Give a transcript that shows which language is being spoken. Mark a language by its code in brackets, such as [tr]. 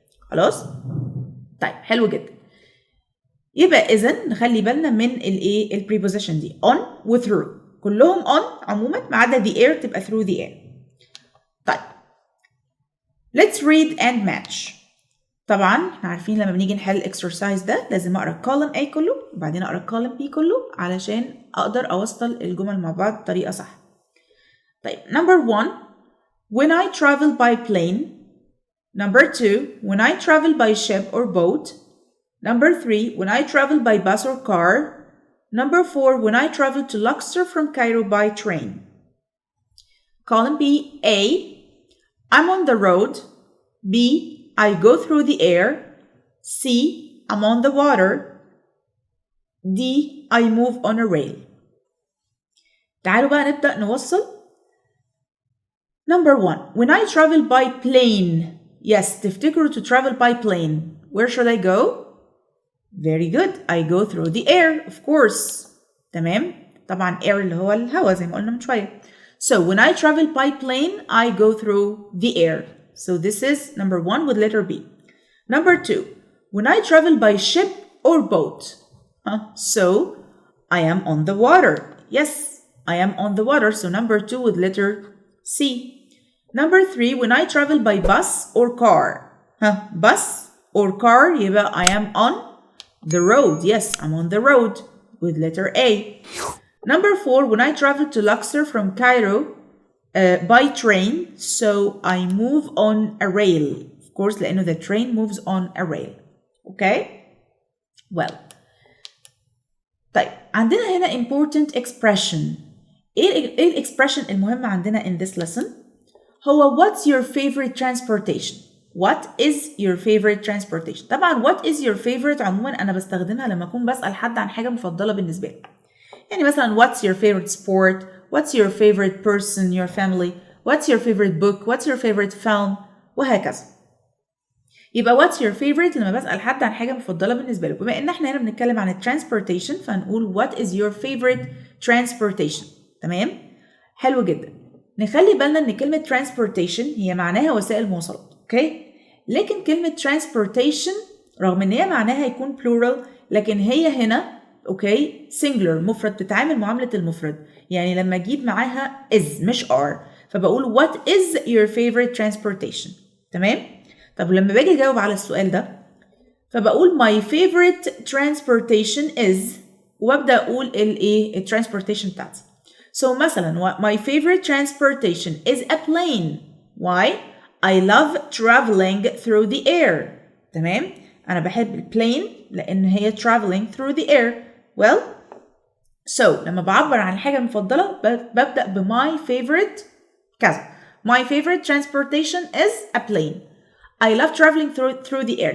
[ar] خلاص؟ طيب حلو جدا. يبقى اذا نخلي بالنا من الايه؟ البريبوزيشن دي on و through، كلهم on عموما ما عدا the air تبقى [en] through the air. طيب let's read and match. [ar] طبعا احنا عارفين لما بنيجي نحل الاكسرسايز ده لازم اقرا الكولم A كله وبعدين اقرا الكولم B كله علشان اقدر اوصل الجمل مع بعض بطريقه صح. [en] طيب number 1 when I travel by plane. Number 2 when I travel by ship or boat. Number 3 when I travel by bus or car. Number 4 when I travel to Luxor from Cairo by train. Column B, A, I'm on the road. B, I go through the air. C, I'm on the water. D, I move on a rail. [ar] تعالوا بقى نبدأ نوصل. [en] Number 1 when I travel by plane. Yes, تفتكروا to travel by plane. Where should I go? Very good. I go through the air, of course. [ar] تمام؟ طبعا air اللي هو الهواء زي ما قلنا من شوية. [en] So when I travel by plane, I go through the air. So this is number 1 with letter B. Number 2, when I travel by ship or boat. So I am on the water. Yes, I am on the water. So number 2 with letter C. Number 3, when I travel by bus or car. Bus or car, يبقى I am on the road. Yes, I'm on the road with letter A. Number 4, when I travel to Luxor from Cairo by train, so I move on a rail. Of course, لأنه the train moves on a rail. Okay? Well. [ar] طيب عندنا هنا [en] important expression. [ar] إيه الexpression المهمة عندنا [en] in this lesson؟ هو what's your favorite transportation? What is your favorite transportation? [ar] طبعا [en] what is your favorite [ar] عموما أنا بستخدمها لما أكون بسأل حد عن حاجة مفضلة بالنسبة لي. يعني مثلا [en] what's your favorite sport? What's your favorite person, your family? What's your favorite book? What's your favorite film? [ar] وهكذا. يبقى [en] what's your favorite [ar] لما بسأل حد عن حاجة مفضلة بالنسبة له. بما إن احنا هنا بنتكلم عن transportation فنقول [en] what is your favorite transportation. [ar] تمام؟ حلو جدا. نخلي بالنا إن كلمة transportation هي معناها وسائل مواصلات. أوكي؟ لكن كلمة transportation رغم إن هي معناها يكون plural لكن هي هنا اوكي singular مفرد، بتتعامل معاملة المفرد. يعني لما اجيب معاها is مش are فبقول [en] what is your favorite transportation. [ar] تمام؟ طب لما باجي اجاوب على السؤال ده فبقول [en] my favorite transportation is [ar] وابدا اقول الايه transportation بتاعتي. [en] So مثلا my favorite transportation is a plane. Why? I love traveling through the air. [ar] تمام؟ انا بحب البلين لان هي [en] traveling through the air. [ar] Well, so لما بعبر عن حاجة مفضلة ببدأ ب [en] my favorite [ar] كذا. [en] My favorite transportation is a plane. I love traveling through the air.